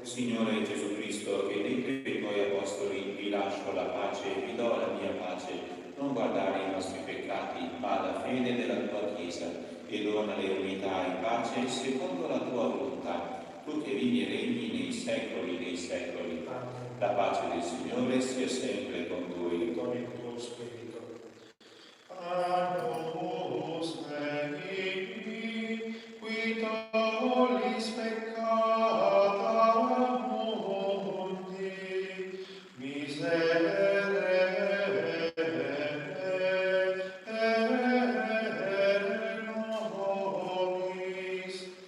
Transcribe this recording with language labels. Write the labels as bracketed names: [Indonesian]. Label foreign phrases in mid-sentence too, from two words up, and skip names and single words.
[Italian] Signore Gesù Cristo, che detto ai tuoi apostoli: vi lascio la pace e vi do la mia pace, non guardare i nostri peccati, ma la fede della tua Chiesa, e donale unità e pace secondo la tua volontà, tu che vivi e regni nei secoli dei secoli. Amen. La pace del Signore sia sempre con voi. Con il tuo spirito. [Latin] Annos Dei, qui tollis peccata mundi, miserere nobis.